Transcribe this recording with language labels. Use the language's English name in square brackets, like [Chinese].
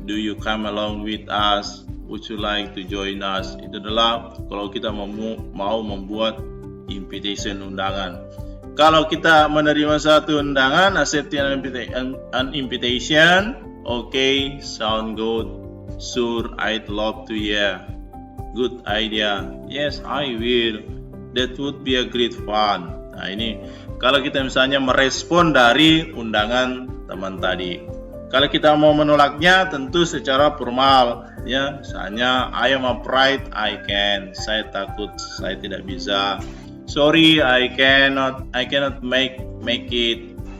[English] Do you come along with us? Would you like to join us? [Indonesian] Itu adalah kalau kita mau membuat invitation undangan. Kalau kita menerima satu undangan, [English] accepting an invitation, okay, sound good. Sure, I'd love to hear. Good idea. Yes, I will. That would be a great fun. [Indonesian] Nah, ini kalau kita misalnya merespon dari undangan teman tadi. Kalau kita mau menolaknya tentu secara formal, ya. Misalnya, [English] I am afraid I can. [Indonesian] Saya takut, saya tidak bisa. [English] Sorry, I cannot make it.